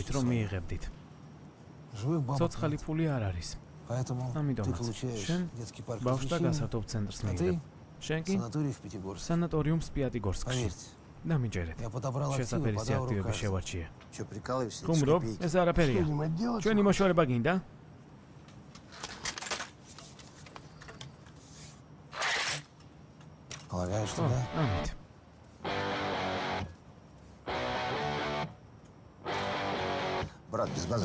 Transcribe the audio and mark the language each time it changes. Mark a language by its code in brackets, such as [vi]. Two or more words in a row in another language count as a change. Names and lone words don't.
[ru] получите [ka] რომ [ru] свои. [ka] მიიღებდით. [ru] Живых бабок [ka] ცოცხალი [ru] нет. [ka] ფული არ არის. [ru] Поэтому ты [ka] ამიტომაც [ru] получаешь [ka] შენ [ru] детский парк [ka] ბავშვთა [ru] развлечений, [ka] გასართობ ცენტრს [ru] а [ka] მიიღებ. [ru] ты [ka] შენ კი [ru] санаторий в Пятигорске. [ka] სანატორიუმს პიატიგორსკში. [ru] Поверьте, [ka] დამიჯერეთ. [ru] я подобрал активы [ka] შესაფერი [ru] по [ka] სიაქტივები [ru] добру каждому. [ka] შევარჩიე. [ru] Че, прикалываешься? [ka] ხუმრობ, ეს არაფერია. [ru] Что-нибудь делать? [ka] ჩვენი მოშორება გინდა? [ru] Полагаешь, что [ka] ო, [ru] да? [ka] ამით. [ru] Брат, без [ka] რა [ru] базара.